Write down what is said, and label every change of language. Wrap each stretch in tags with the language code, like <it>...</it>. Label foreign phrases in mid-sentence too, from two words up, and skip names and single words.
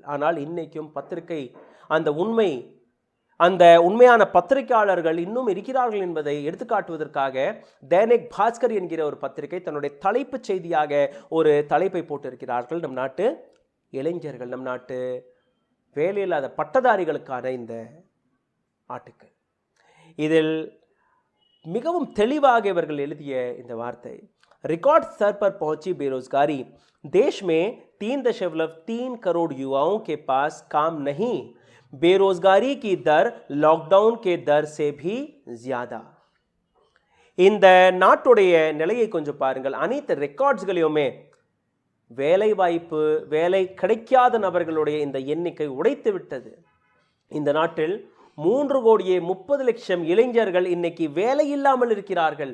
<ta>ஆனால் இன்னைக்கும் பத்திரிகை, அந்த உண்மையான பத்திரிகையாளர்கள் இன்னும் இருக்கிறார்கள் என்பதை எடுத்துக்காட்டுவதற்காக தைனிக் பாஸ்கர் என்கிற ஒரு பத்திரிகை தன்னுடைய தலைப்புச் செய்தியாக ஒரு தலைப்பை போட்டிருக்கிறார்கள். நம் நாட்டு இளைஞர்கள், நம் நாட்டு வேலையில்லாத பட்டதாரிகளுக்கான இந்த ஆர்டிக்கல். இதில் மிகவும் தெளிவாக இவர்கள் எழுதிய இந்த வார்த்தை,</ta> <hi>रिकॉर्ड स्तर पर पहुंची बेरोजगारी, देश में 3.3 करोड़ युवाओं के पास काम नहीं, बेरोजगारी की दर लॉकडाउन के दर से भी ज्यादा.</hi> <ta>இந்த நாட்டுடைய நிலையை கொஞ்சம் பாருங்கள். அனைத்து ரெக்கார்ட்ஸ்களையுமே வேலை வாய்ப்பு, வேலை கிடைக்காத நபர்களுடைய இந்த எண்ணிக்கை உடைத்து விட்டது. இந்த நாட்டில் 3,30,00,000 இளைஞர்கள் இன்னைக்கு வேலை இல்லாமல் இருக்கிறார்கள்.</ta>